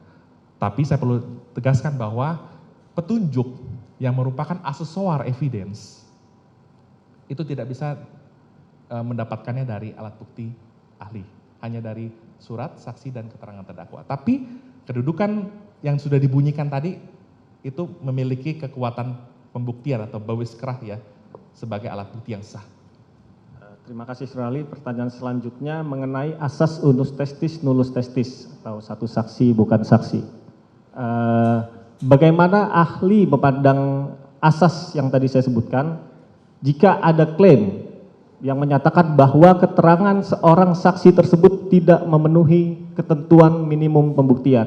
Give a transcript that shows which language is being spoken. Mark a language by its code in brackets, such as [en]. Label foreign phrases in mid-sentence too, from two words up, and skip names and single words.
[id] Tapi saya perlu tegaskan bahwa petunjuk yang merupakan aksesoar evidence itu tidak bisa mendapatkannya dari alat bukti ahli, hanya dari surat, saksi dan keterangan terdakwa. Tapi kedudukan yang sudah dibunyikan tadi itu memiliki kekuatan pembuktian atau bawiskrah ya sebagai alat bukti yang sah. Terima kasih Saudara ahli. Pertanyaan selanjutnya mengenai asas [la] unus testis nullus testis [id] atau satu saksi bukan saksi. Bagaimana ahli memandang asas yang tadi saya sebutkan jika ada klaim yang menyatakan bahwa keterangan seorang saksi tersebut tidak memenuhi ketentuan minimum pembuktian?